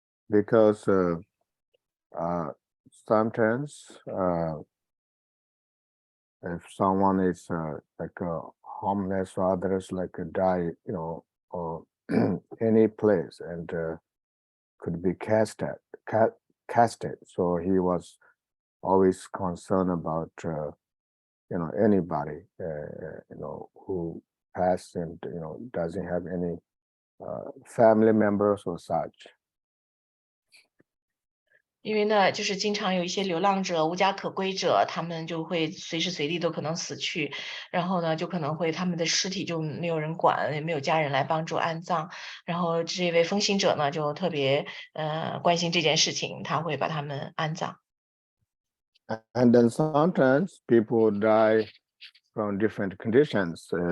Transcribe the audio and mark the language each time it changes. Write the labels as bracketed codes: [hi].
[en] Because sometimes if someone is like homeless or others like die, or any place and could be casted. So he was always concerned about anybody who passed and doesn't have any family members or such. [zh] 因为呢，就是经常有一些流浪者、无家可归者，他们就会随时随地都可能死去，然后呢，就可能会他们的尸体就没有人管，也没有家人来帮助安葬。然后这位风行者呢，就特别关心这件事情，他会把他们安葬。 [en] And then sometimes people die from different conditions.